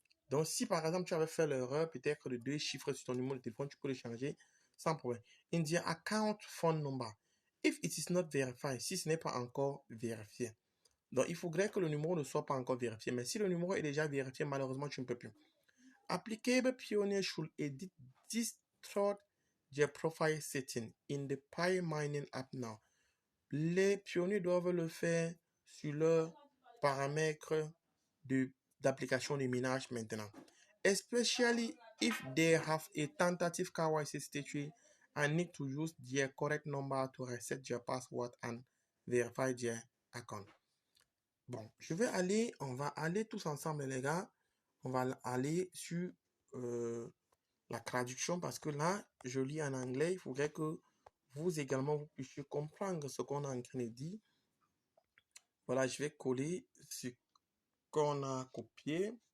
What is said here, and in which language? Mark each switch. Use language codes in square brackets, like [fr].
[fr] Donc, si par exemple tu avais fait l'erreur, peut-être de 2 chiffres sur ton numéro de téléphone, tu peux le changer sans problème. [en] In their account phone number, if it is not verified, [fr] si ce n'est pas encore vérifié. Donc, il faudrait que le numéro ne soit pas encore vérifié. Mais si le numéro est déjà vérifié, malheureusement, tu ne peux plus. [en] Applicable pioneers should edit this through their profile setting in the Pi Mining app now. [fr] Les pionniers doivent le faire sur leurs paramètres d'application de minage maintenant. [en] Especially if they have a tentative KYC statue and need to use their correct number to reset their password and verify their account. [fr] Bon, on va aller tous ensemble, les gars. On va aller sur la traduction parce que là, je lis en anglais. Il faudrait que vous également, vous puissiez comprendre ce qu'on est en train de dire. Voilà, je vais coller ce qu'on a copié.